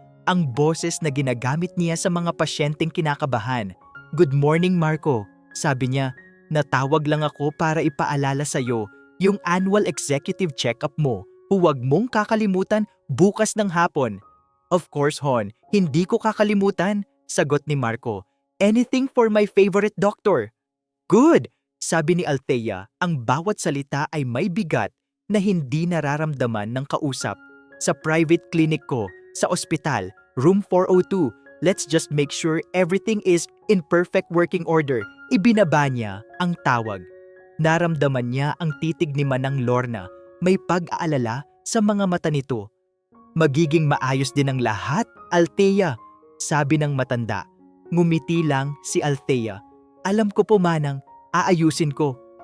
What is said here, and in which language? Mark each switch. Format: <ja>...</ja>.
<tl>Ang boses na ginagamit niya sa mga pasyenteng kinakabahan.</tl> <en>Good morning, Marco.</en> <tl>Sabi niya, natawag lang ako para ipaalala sa'yo yung annual executive check-up mo. Huwag mong kakalimutan bukas ng hapon.</tl> <en>Of course, Hon,</en> <tl>hindi ko kakalimutan, sagot ni Marco.</tl> <en>Anything for my favorite doctor. Good,</en> <tl>sabi ni Althea. Ang bawat salita ay may bigat na hindi nararamdaman ng kausap. Sa private clinic ko, sa ospital,</tl> <en>room 402, let's just make sure everything is in perfect working order.</en> <tl>Ibinaba niya ang tawag. Naramdaman niya ang titig ni Manang Lorna. May pag-aalala sa mga mata nito. Magiging maayos din ang lahat, Althea, sabi ng matanda. Ngumiti lang si Althea. Alam ko po, Manang, aayusin ko.</tl>